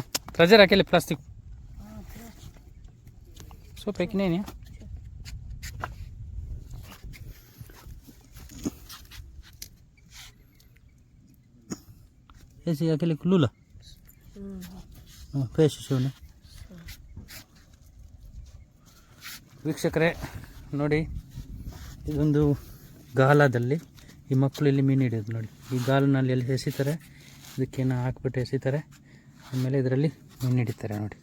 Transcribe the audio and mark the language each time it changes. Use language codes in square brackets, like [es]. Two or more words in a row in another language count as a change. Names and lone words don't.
[pt] Trazer aquele plástico. Só pequenininho. Esse é aquele lula. [kn] Peixe ಶೋನೆ ವೀಕ್ಷಕರೇ ನೋಡಿ, ಇದೊಂದು ಗಾಲದಲ್ಲಿ ಈ ಮಕ್ಕಳು ಇಲ್ಲಿ ಮೀನು ಹಿಡಿಯೋದು ನೋಡಿ. ಈ ಗಾಲಿನಲ್ಲಿ ಎಲ್ಲಿ ಎಸಿತಾರೆ, ಇದಕ್ಕೇನು ಹಾಕ್ಬಿಟ್ಟು ಎಸಿತಾರೆ, ಆಮೇಲೆ ಇದರಲ್ಲಿ ಮೀನು ಹಿಡಿತಾರೆ ನೋಡಿ.